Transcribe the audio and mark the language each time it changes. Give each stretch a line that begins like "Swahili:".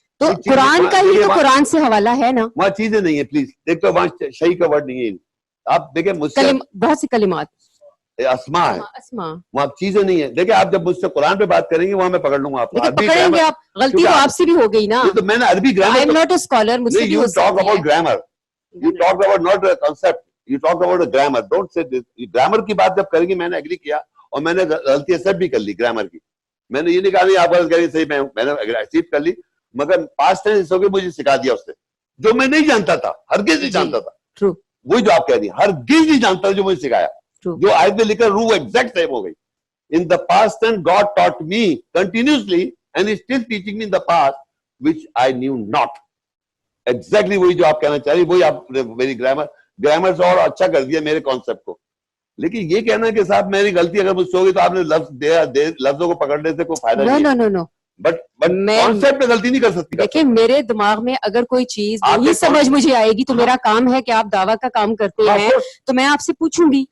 Urdu: تو قرآن کا ہی تو قرآن سے حوالہ ہے نا. وہاں چیزیں نہیں ہیں, پلیز دیکھ تو وہاں شہی کا ورڈ نہیں ہے. آپ دیکھیں مجھ سے بہت سی کلمات اسما ہے, وہاں چیزیں نہیں ہیں. دیکھیں آپ جب مجھ سے قرآن پہ بات کریں گے وہاں میں پکڑ لوں گا آپ کو. پکڑیں گے آپ, غلطی تو آپ سے بھی ہو گئی نا. تو میں نے عربی grammar,
English: I am not a scholar,
Urdu: مجھ سے بھی ہو سکتی ہے.
English: You talk about grammar, you talk about not a concept, you talk about a grammar. Don't say this.
Urdu: Grammar کی بات جب کریں گے, میں نے ایگری کیا اور میں نے غلطی ایکسپٹ بھی کر لی گرامر کی. میں نے یہ نہیں کہا نہیں آپ غلط کریے, صحیح میں نے ایکسپٹ کر لی, مگر پاسٹ ٹینس ہو کے مجھے سکھا دیا اس نے, جو میں نہیں جانتا تھا, ہرگز نہیں جانتا تھا. وہی جو آپ کہہ رہی ہیں, ہرگز نہیں جانتا جو مجھے سکھایا, جو آیت میں لکھا روح ایگزیکٹ سیم ہو گئی.
English: In the past tense, God taught me continuously and is still teaching me in the past which I knew not.
Urdu: Exactly وہی جو آپ کہنا چاہ رہی, وہی آپ نے میری گرامر سے اور اچھا کر دیا میرے کانسیپٹ کو. لیکن یہ کہنا کہ صاحب میری غلطی اگر مجھ سے ہوگی تو آپ نے لفظوں کو پکڑنے سے کوئی فائدہ نہیں ہے. بٹ کانسیپٹ میں غلطی نہیں کر سکتی. دیکھیں میرے دماغ میں اگر کوئی چیز نہیں سمجھ مجھے آئے گی تو میرا کام ہے کہ آپ دعویٰ کا کام کرتے ہیں تو میں آپ سے پوچھوں گی.